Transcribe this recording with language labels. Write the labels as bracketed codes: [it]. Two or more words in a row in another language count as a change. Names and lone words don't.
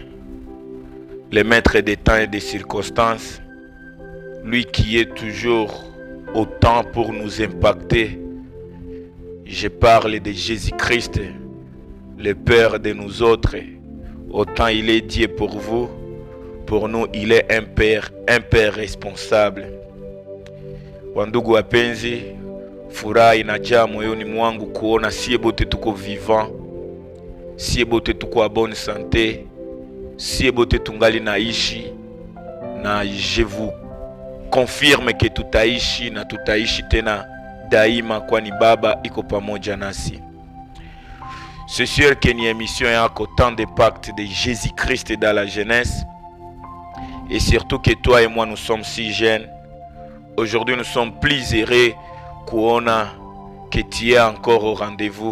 [fr] le maître des temps et des circonstances, lui qui est toujours au temps pour nous impacter. Je parle de Jésus-Christ, le Père de nous autres. Autant il est Dieu pour vous, pour nous il est un Père responsable. [sw] Wandugu wapenzi, furaha inajaa moyoni mwangu kuona sie bote tuko vivant, sie bote tuko [fr] a bonne santé, [sw] sie bote tungali naishi, na [fr] je vous confirme que [sw] tutaishi na tutaishi tena daima, kwani Baba iko pamoja nasi. [fr] C'est sûr que ni émission yako tant de pacte de Jésus-Christ dans la jeunesse, et surtout que toi et moi nous sommes si jeunes. Aujourd'hui nous sommes plus heureux kuona que tu es encore au rendez-vous.